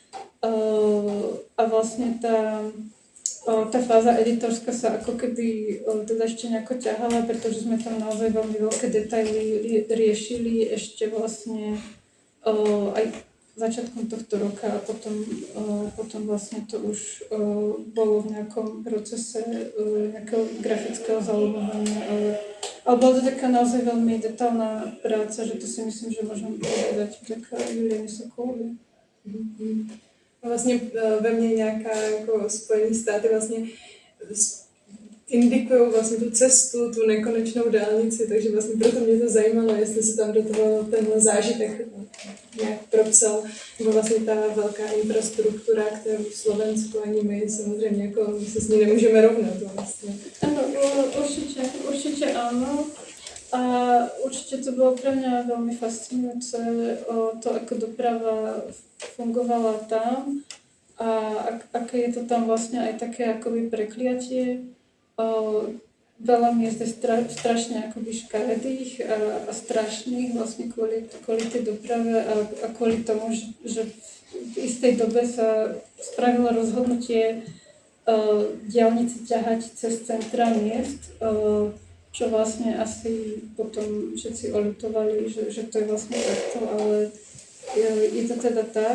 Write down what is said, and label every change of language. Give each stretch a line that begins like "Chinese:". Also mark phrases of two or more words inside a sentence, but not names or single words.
Slovak: A vlastne tá fáza editorská sa ako keby teda ešte nejako ťahala, pretože sme tam naozaj veľmi veľké detaily riešili ešte vlastne aj začiatkom tohto roka a potom vlastne to už bolo v nejakom procese nejakého grafického zalomovania, ale bola to taká naozaj veľmi detailná práca, že to si myslím, že môžem povedať vďaka Juliane Sokolovej.
Czech: A vlastně ve mně nějaká jako Spojené státy vlastně indikují vlastně tu cestu, tu nekonečnou dálnici, takže vlastně proto mě to zajímalo, jestli se tam do toho tenhle zážitek nějak propsal, nebo vlastně ta velká infrastruktura, kterou v Slovensku ani my samozřejmě jako my se s ní nemůžeme rovnat vlastně.
Slovak: Áno, určite áno. A určite to bolo pre mňa veľmi fascinujúce to, ako doprava fungovala tam a aké je to tam vlastne aj také akoby prekliatie. Veľa miest je strašne akoby škaredých a strašných vlastne kvôli tej doprave a kvôli tomu, že v istej dobe sa spravilo rozhodnutie diaľnice ťahať cez centra miest, čo vlastne asi potom všetci oľutovali, že to je vlastne takto, ale je to teda tak.